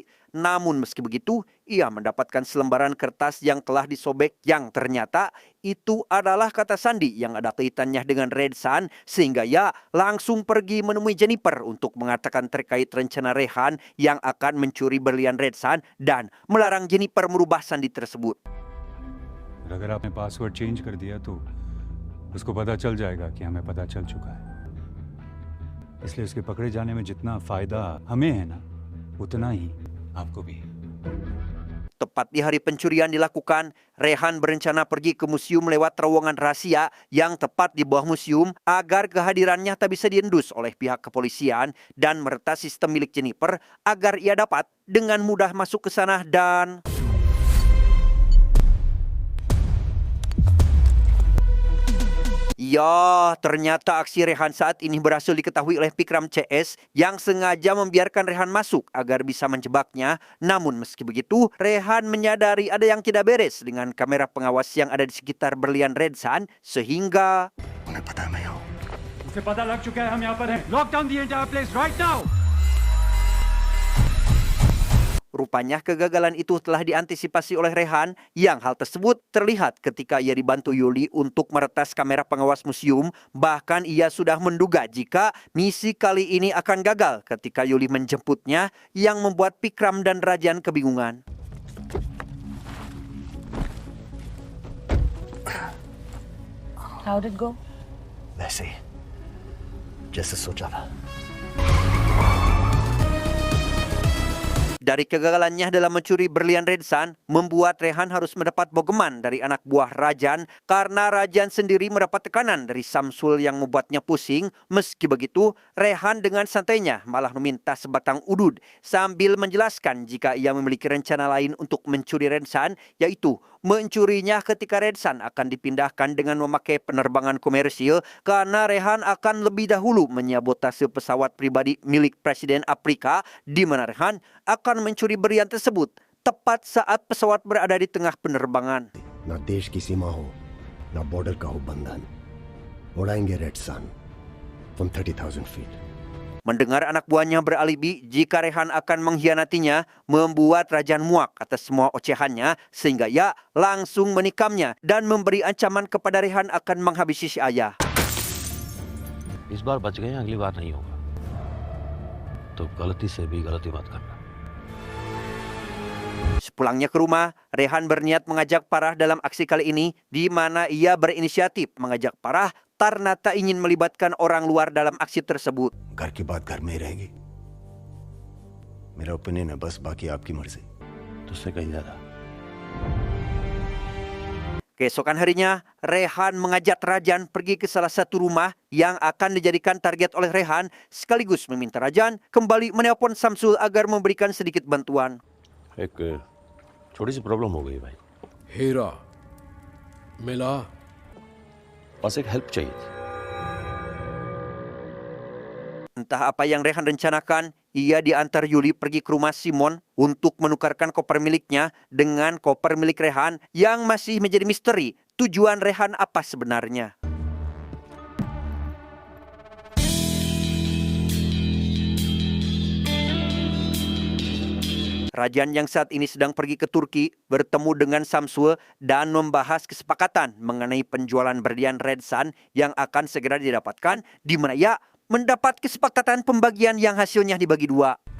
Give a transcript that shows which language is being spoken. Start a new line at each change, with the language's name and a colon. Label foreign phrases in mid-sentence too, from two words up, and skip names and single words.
Indonesian: Namun meski begitu, ia mendapatkan selembaran kertas yang telah disobek yang ternyata itu adalah kata sandi yang ada kaitannya dengan Red Sun, sehingga ia langsung pergi menemui Jennifer untuk mengatakan terkait rencana Rehan yang akan mencuri berlian Red Sun dan melarang Jennifer merubah sandi tersebut.
Hindi: अगर आपने
English: password change
Hindi: कर दिया तो उसको पता चल जाएगा कि हमें पता चल चुका है. इसलिए उसके पकड़े जाने में जितना फायदा हमें है ना, उतना ही आपको भी.
Indonesian: Tepat di hari pencurian dilakukan, Rehan berencana pergi ke museum lewat terowongan rahasia yang tepat di bawah museum agar kehadirannya tak bisa diendus oleh pihak kepolisian dan meretas sistem milik Jennifer agar ia dapat dengan mudah masuk ke sana dan... Ya, ternyata aksi Rehan saat ini berhasil diketahui oleh Pikram CS yang sengaja membiarkan Rehan masuk agar bisa menjebaknya. Namun meski begitu, Rehan menyadari ada yang tidak beres dengan kamera pengawas yang ada di sekitar berlian Red Sun sehingga...
Hindi: उन्हें पता है मैं हूं. उसे पता लग चुका है हम यहाँ पर हैं.
English: lock down the entire place right now.
Indonesian: Rupanya kegagalan itu telah diantisipasi oleh Rehan yang hal tersebut terlihat ketika ia dibantu Yuli untuk meretas kamera pengawas museum. Bahkan ia sudah menduga jika misi kali ini akan gagal ketika Yuli menjemputnya yang membuat Pikram dan Rajan kebingungan.
English: How did it go?
Hindi: वैसे ही जैसे सोचा था.
Indonesian: Dari kegagalannya dalam mencuri berlian Red Sun, membuat Rehan harus mendapat bogeman dari anak buah Rajan karena Rajan sendiri mendapat tekanan dari Samsul yang membuatnya pusing. Meski begitu, Rehan dengan santainya malah meminta sebatang udud sambil menjelaskan jika ia memiliki rencana lain untuk mencuri Red Sun, yaitu mencurinya ketika Red Sun akan dipindahkan dengan memakai penerbangan komersil karena Rehan akan lebih dahulu menyabotase pesawat pribadi milik Presiden Afrika di mana Rehan akan mencuri berlian tersebut tepat saat pesawat berada di tengah penerbangan.
Hindi: ना देश की सीमा हो ना बॉर्डर का हो बंधन उड़ाएंगे रेड सन
English: from 30,000 feet.
Indonesian: Mendengar anak buahnya beralibi jika Rehan akan mengkhianatinya, membuat Rajan muak atas semua ocehannya sehingga ia langsung menikamnya dan memberi ancaman kepada Rehan akan menghabisi si ayah.
Hindi: इस बार बच गए, अगली बार नहीं होगा। तो गलती से भी गलती मत करना।
Indonesian: Sepulangnya ke rumah, Rehan berniat mengajak Farah dalam aksi kali ini, di mana ia berinisiatif mengajak Farah karena tak ingin melibatkan orang luar dalam aksi tersebut.
Hindi: घर की बात घर में ही रहेगी. मेरा ओपिनियन है, बस बाकी आपकी मर्जी. तुझसे कहीं ज्यादा।
Indonesian: Keesokan harinya, Rehan mengajak Rajan pergi ke salah satu rumah yang akan dijadikan target oleh Rehan, sekaligus meminta Rajan kembali menelpon Samsul agar memberikan sedikit bantuan.
Hindi: एक छोटी सी प्रॉब्लम हो गई भाई। हीरा मिला, बस एक हेल्प चाहिए थी।
Indonesian: Entah apa yang Rehan rencanakan, ia diantar Yuli pergi ke rumah Simon untuk menukarkan koper miliknya dengan koper milik Rehan yang masih menjadi misteri. Tujuan Rehan apa sebenarnya? Rajan yang saat ini sedang pergi ke Turki bertemu dengan Samsul dan membahas kesepakatan mengenai penjualan berlian Red Sun yang akan segera didapatkan, di mana ia mendapat kesepakatan pembagian yang hasilnya dibagi dua.